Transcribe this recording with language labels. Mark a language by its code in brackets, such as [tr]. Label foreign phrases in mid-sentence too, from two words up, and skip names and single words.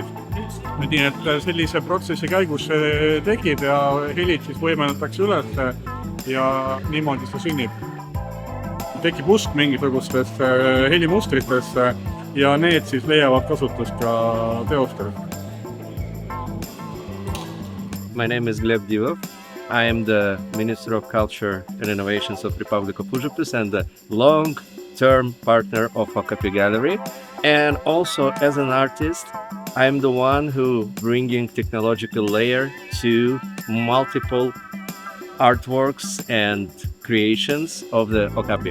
[et] Nii et sellise protsessi käigus see tekib ja helid siis võimendatakse üles ja niimoodi see sünnib. Tekib usk mingisugustesse helimustritesse ja need siis leiavad kasutust ka teostel. [en] My name is Gleb Divov. I am the Minister of Culture and Innovations of Republic of Užupis and the long-term partner of Okapi Gallery. And also as an artist, I am the one who bringing technological layer to multiple artworks and creations of the Okapi.